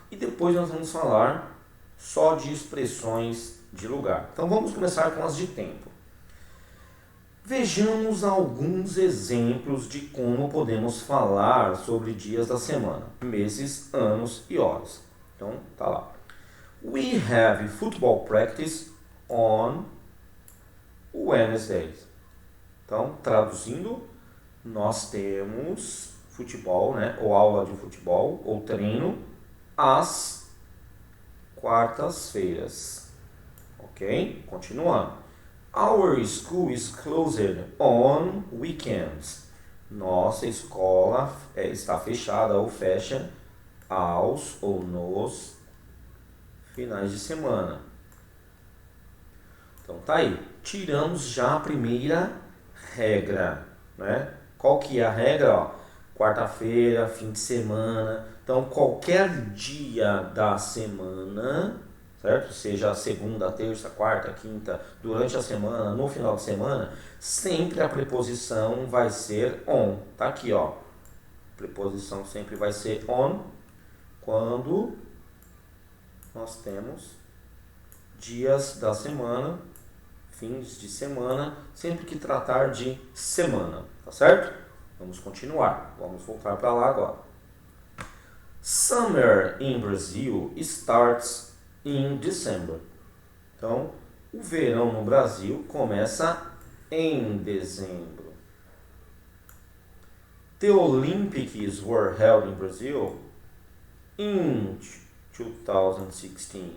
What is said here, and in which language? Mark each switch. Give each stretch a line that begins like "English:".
Portuguese: E depois nós vamos falar só de expressões de lugar. Então vamos começar com as de tempo. Vejamos alguns exemplos de como podemos falar sobre dias da semana, meses, anos e horas. Então, tá lá.
English: We have football practice on Wednesdays.
Portuguese: Então, traduzindo, nós temos futebol, né, ou aula de futebol, ou treino, às quartas-feiras. Ok? Continuando.
English: Our school is closed on weekends.
Portuguese: Nossa escola está fechada ou fecha aos ou nos finais de semana. Então tá aí. Tiramos já a primeira regra, né? Qual que é a regra? Quarta-feira, fim de semana. Então qualquer dia da semana, certo? Seja segunda, terça, quarta, quinta, durante a semana, no final de semana, sempre a preposição vai ser on. Tá aqui, ó. A preposição sempre vai ser on quando nós temos dias da semana, fins de semana, sempre que tratar de semana, tá certo? Vamos continuar. Vamos voltar para lá agora.
English: Summer in Brazil starts in December.
Portuguese: Então, o verão no Brasil começa em dezembro.
English: The Olympics were held in Brazil in 2016.